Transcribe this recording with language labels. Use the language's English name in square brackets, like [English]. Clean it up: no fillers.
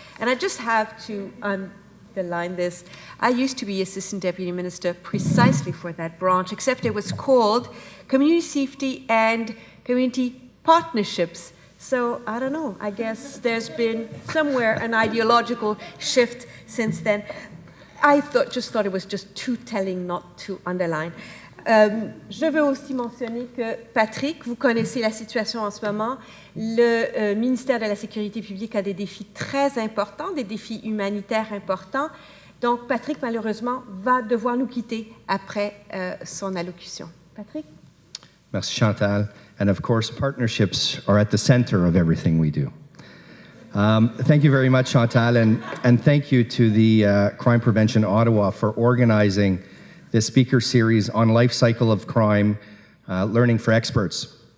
[English] And I just have to underline this. I used to be Assistant Deputy Minister precisely for that branch, except it was called Community Safety and Community Partnerships. So I don't know, I guess there's been somewhere an ideological shift since then. I just thought it was just too telling not to underline. [French] Je veux aussi mentionner que, Patrick, vous connaissez la situation en ce moment. Le ministère de la Sécurité publique a des défis très importants, des défis humanitaires importants. Donc, Patrick, malheureusement, va devoir nous quitter après son allocution. Patrick? Merci, Chantal. [English] And of course, partnerships are at the center of everything we do. Thank you very much, Chantal, and thank you to the Crime Prevention Ottawa for organizing this speaker series on life cycle of crime, learning for experts.